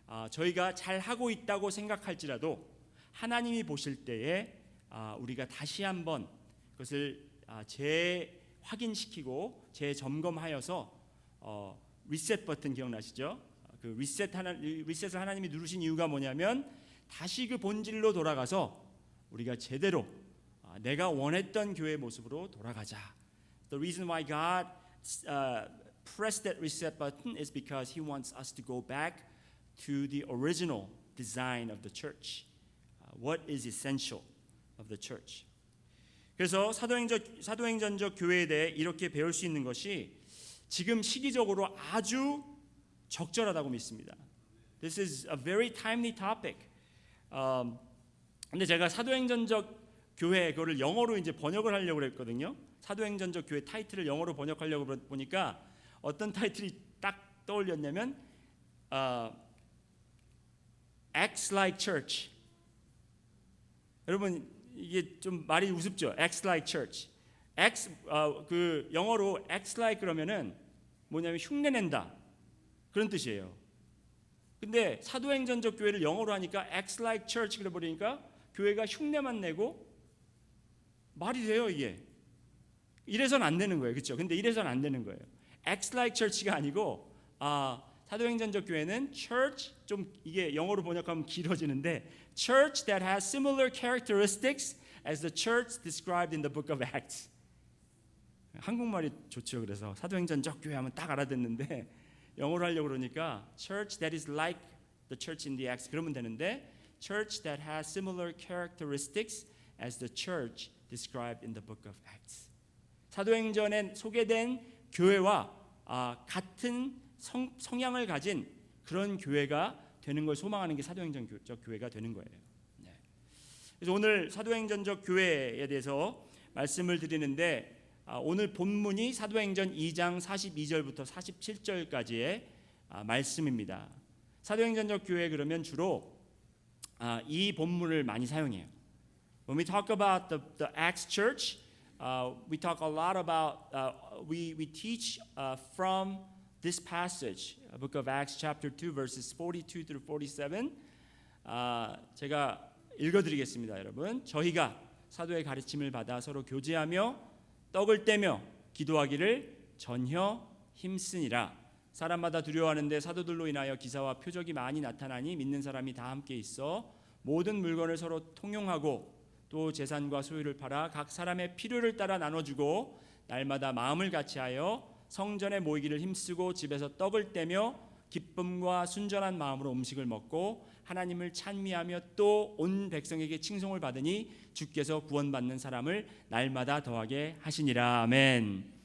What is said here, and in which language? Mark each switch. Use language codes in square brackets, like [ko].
[ko] 저희가 잘 하고 있다고 생각할지라도 하나님이 보실 때에 우리가 다시 한번 그것을 재확인시키고 재점검하여서 리셋 버튼 기억나시죠? 그 리셋을 하나님이 누르신 이유가 뭐냐면 다시 그 본질로 돌아가서 우리가 제대로 내가 원했던 교회의 모습으로 돌아가자. [en] The reason why God pressed that reset button is because He wants us to go back to the original design of the church. What is essential of the church. [ko] 그래서 사도행전적 교회에 대해 이렇게 배울 수 있는 것이 지금 시기적으로 아주 적절하다고 믿습니다. [en] This is a very timely topic. [ko] 근데 제가 사도행전적 교회 그거를 영어로 이제 번역을 하려고 했거든요. 사도행전적 교회 타이틀을 영어로 번역하려고 보니까 어떤 타이틀이 딱 떠올렸냐면 [en] Acts like church. [ko] 여러분 이게 좀 말이 우습죠. [en] Acts like church. [ko] 그 영어로 acts like 그러면은 뭐냐면 흉내낸다 그런 뜻이에요. 근데 사도행전적 교회를 영어로 하니까 [en] acts like church [ko] 그래 버리니까 교회가 흉내만 내고 말이 돼요 이게. 이래선 안 되는 거예요, 그렇죠? 근데 이래선 안 되는 거예요. [en] acts like church가 아니고 [ko] 사도행전적 교회는 church 좀 이게 영어로 번역하면 길어지는데 [en] church that has similar characteristics as the church described in the book of Acts. [ko] 한국말이 좋죠. 그래서 사도행전적 교회 하면 딱 알아듣는데 영어로 하려고 그러니까 [en] church that is like the church in the Acts [ko] 그러면 되는데 [en] church that has similar characteristics as the church described in the book of Acts. [ko] 사도행전에 소개된 교회와 같은 성향을 가진 그런 교회가 되는 걸 소망하는 게 사도행전적 교회가 되는 거예요. 네. 그래서 오늘 사도행전적 교회에 대해서 말씀을 드리는데 오늘 본문이 사도행전 2장 42절부터 47절까지의 말씀입니다. 사도행전적 교회 그러면 주로 이 본문을 많이 사용해요. [en] When we talk about the Acts Church, we talk a lot about we teach from this passage, Book of Acts, chapter 2, verses 42 through 47. [ko] 제가 읽어드리겠습니다, 여러분. 저희가 사도의 가르침을 받아 서로 교제하며 떡을 떼며 기도하기를 전혀 힘쓰니라. 사람마다 두려워하는데 사도들로 인하여 기사와 표적이 많이 나타나니 믿는 사람이 다 함께 있어 모든 물건을 서로 통용하고 또 재산과 소유를 팔아 각 사람의 필요를 따라 나눠주고 날마다 마음을 같이하여 성전에 모이기를 힘쓰고 집에서 떡을 떼며 기쁨과 순전한 마음으로 음식을 먹고 하나님을 찬미하며 또 온 백성에게 칭송을 받으니 주께서 구원받는 사람을 날마다 더하게 하시니라. 아멘.